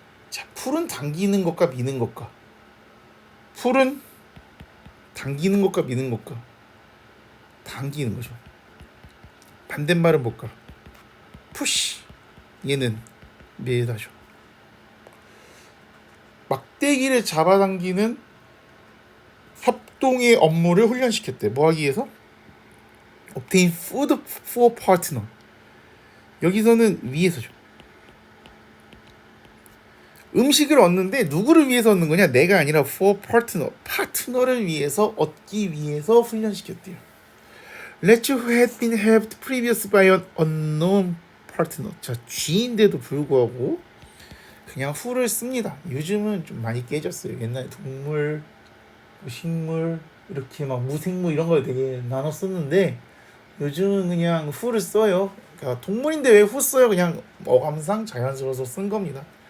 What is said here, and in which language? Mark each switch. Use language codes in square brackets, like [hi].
[ko] 자, 풀은 당기는 것과 미는 것과, 풀은 당기는 것과 미는 것과, 당기는 거죠. 반대말은 뭘까? 푸시. 얘는 밀다죠. 막대기를 잡아당기는 협동의 업무를 훈련시켰대. 뭐 하기 위해서? [en] obtain food for partner. [ko] 여기서는 위해서죠. 음식을 얻는데 누구를 위해서 얻는 거냐? 내가 아니라 [en] for partner, [ko] 파트너를 위해서, 얻기 위해서 훈련시켰대요. [en] Let's who had been helped previously by an unknown partner. [ko] 자, 쥐인데도 불구하고 그냥 who를 씁니다. 요즘은 좀 많이 깨졌어요. 옛날에 동물, 식물, 이렇게 막 무생물 이런 걸 되게 나눠 썼는데 요즘은 그냥 who를 써요. 그러니까 동물인데 왜 who 써요? 그냥 어감상 자연스러워서 쓴 겁니다.